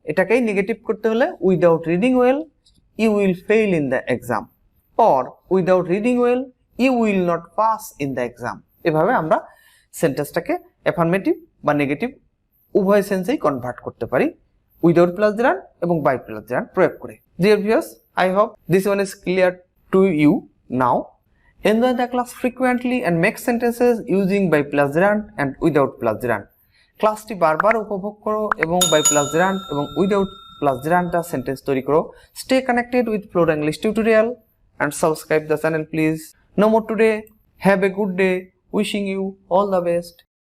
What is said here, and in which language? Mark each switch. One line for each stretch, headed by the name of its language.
Bangla: এটাকেই নেগেটিভ করতে হলে
English: Without reading well you will fail in the exam, or without reading well you will not pass in the exam.
Bangla: এভাবে আমরা সেন্টেন্সটাকে affirmative বা negative উভয় সেন্সেই convert করতে পারি, উইদাউট প্লাস gerund এবং বাই প্লাস gerund প্রয়োগ করে।
English: Dear viewers, I hope this one is clear to you now. Enjoy the class frequently and make sentences using by plus gerund and without plus gerund.
Bangla: ক্লাসটি বারবার উপভোগ করো এবং by plus gerund এবং without plus gerund টা sentence তৈরি করো।
English: Stay connected with Flora English tutorial and subscribe the channel please. No more today. Have a good day. Wishing you all the best.